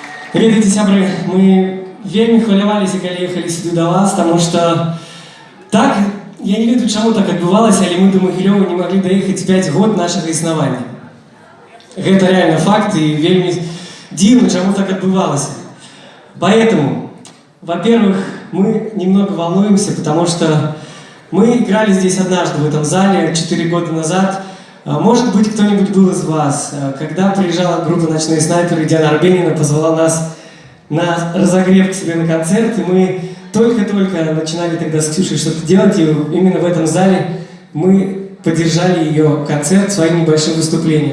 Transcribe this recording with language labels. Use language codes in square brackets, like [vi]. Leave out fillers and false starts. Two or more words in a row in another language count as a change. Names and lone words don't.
[be] Ведаеце, сябры, мы вельмі хваляваліся, калі ехалі сюды да вас, таму што так, я не ведаю, чаму так адбывалася, але мы до Магілёва не маглі даехаць 5 год нашага існавання. Гэта реально факт, и вельмі дивно, чему так отбывалось. [ru] Поэтому, во-первых, мы немного волнуемся, потому что мы играли здесь однажды в этом зале 4 года назад. Может быть, кто-нибудь был из вас, когда приезжала группа «Ночные снайперы», Диана Арбенина позвала нас на разогрев к себе на концерт, и мы только-только начинали тогда с Ксюшей что-то делать, и именно в этом зале мы поддержали ее концерт своим небольшим выступлением.